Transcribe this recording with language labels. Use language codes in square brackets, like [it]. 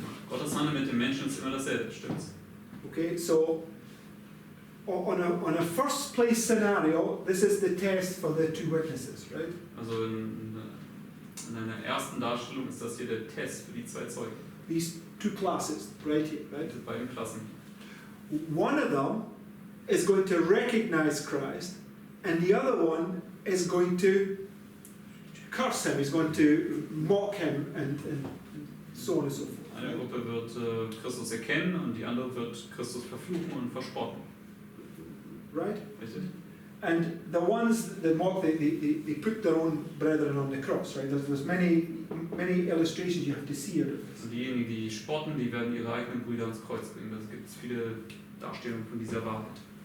[de] Gottes Handel mit den Menschen ist immer dasselbe, stimmt's? [en] Okay, so on a first place scenario, this is the test for the two witnesses, right? [de] Also in einer ersten Darstellung ist das hier der Test für die zwei Zeugen. [en] These two classes, right here, right? [de] Diese beiden Klassen. [en] One of them is going to recognize Christ, and the other one is going to curse him, is going to mock him, and so on and so forth. [de] Eine Gruppe wird Christus erkennen und die andere wird Christus verfluchen und verspotten. [en] Right? [de] Richtig? [en] And the ones that mock, they put their own brethren on the cross, right? There's many illustrations you have to see out of this. [de] Und diejenigen, die spotten, die werden ihre eigenen Brüder ans Kreuz bringen. Da gibt es viele Darstellungen von dieser Wahrheit.